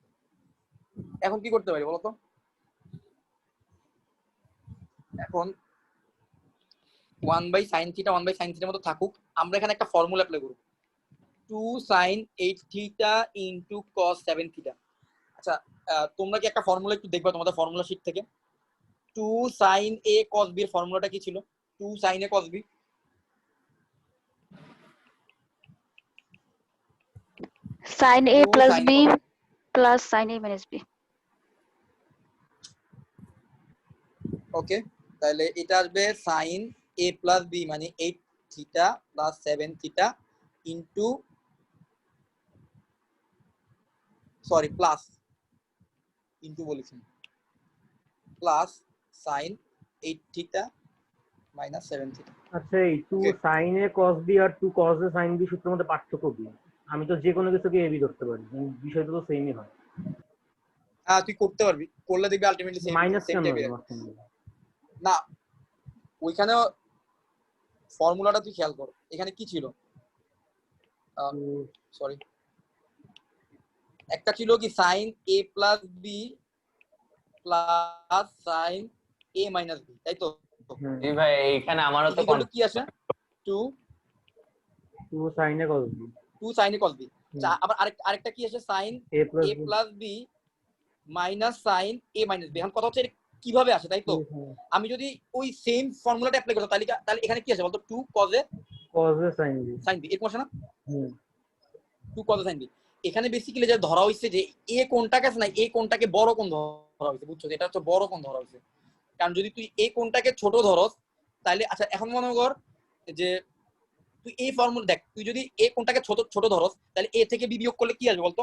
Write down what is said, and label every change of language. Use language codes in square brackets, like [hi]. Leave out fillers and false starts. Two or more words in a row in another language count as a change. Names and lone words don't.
[bn] বলতো? এখন 1/sin থিটা 1/sin থিটার মতো থাকুক। আমরা এখানে একটা ফর্মুলা অ্যাপ্লাই করব, [en] 2 sin 8 theta into cos 7 theta. [bn] আচ্ছা তোমরা কি একটা ফর্মুলা একটু দেখবা তোমাদের ফর্মুলা শীট থেকে? [en] 2 sin a cos b [bn] এর ফর্মুলাটা কি ছিল? [en] 2 sin a cos b sin a 2 plus sin b a cos b। plus sin a minus b. [bn] ওকে, তাহলে এটা আসবে [en] sin a plus b [bn] মানে [en] 8 theta plus 7 theta into [bn] সরি প্লাস ইনটু বলেছি প্লাস [en] sin 8 theta minus 7 theta. [bn] আচ্ছা এই 2 Okay. [en] sin a cos b [bn] আর [en] 2 cos a sin b [bn] সূত্রের মধ্যে পার্থক্য কি? আমি তো যে কোনো কিছুকে a b ধরতে পারি, বিষয়টা তো সেমই হয়। হ্যাঁ তুই করতে পারবি, করলে দেখবি আলটিমেটলি সেম মাইনাস সেম কেন টাইপের। হবে? না ওইখানে ফর্মুলাটা তুই খেয়াল কর, এখানে কি ছিল, সরি একটা ছিল কি [en] sin a plus b plus sin a minus b, [bn] তাই তো? এই ভাই এখানে আমারও তো [en] equal to [bn] কি আসে 2 [en] sin a cos b 2 sin a cos b। [bn] আবার আরেকটা কি আসে [en] sin a plus a plus b minus sin a minus b। [bn] এখন কথা হচ্ছে এটা কিভাবে আসে, তাই তো? আমি যদি ওই সেম ফর্মুলাটা অ্যাপ্লাই করতাম তাহলে এখানে কি আসে বলতো [en] 2 cos a sin b [bn] এরকম আসে না? [en] 2 cos a sin b। [bn] এখানে বেসিক্যালি যে ধরা হইছে যে a কোণটাকে আছে না, a কোণটাকে বড় কোণ ধরা হইছে, বুঝছো? এটা হচ্ছে বড় কোণ ধরা হইছে। কারণ যদি তুই a কোণটাকে ছোট ধরস তাহলে আচ্ছা এখন মনে কর যে তুই এই ফর্মুলা দেখ, তুই যদি a কোণটাকে ছোট ছোট ধরস তাহলে a থেকে b বিয়োগ করলে কি আসবে বলতো?